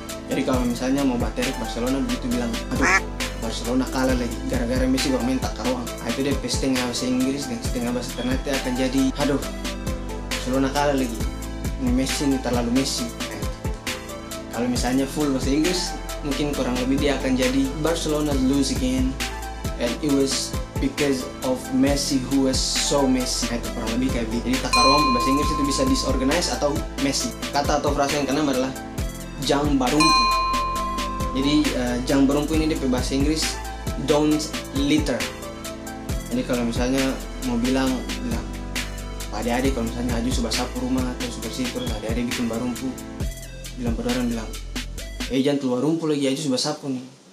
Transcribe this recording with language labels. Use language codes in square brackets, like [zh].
[id] Jadi kalau misalnya mau baterek Barcelona begitu bilang, aduh Barcelona kalah lagi gara-gara Messi bermain takaruang. Nah itu dia setengah bahasa Inggris dan setengah bahasa Ternate akan jadi aduh Barcelona kalah lagi, ini Messi ini terlalu Messi. Nah, kalau misalnya full bahasa Inggris mungkin kurang lebih dia akan jadi [en] Barcelona lose again and it was because of Messi who was so messy. [id] Itu kurang lebih kayak gitu. Jadi tata ruang bahasa Inggris itu bisa disorganized atau messy. Kata atau frasa yang keenam adalah jang barumpu. Jadi jang barumpu ini di bahasa Inggris [en] don't litter. [id] Jadi kalau misalnya mau bilang Pak adik-adik, kalau misalnya Aju sudah sapu rumah atau sudah bersih, terus adik-adik bikin barumpu, bilang pada orang, bilang jangan keluar rumpu lagi, Aju sudah sapu nih.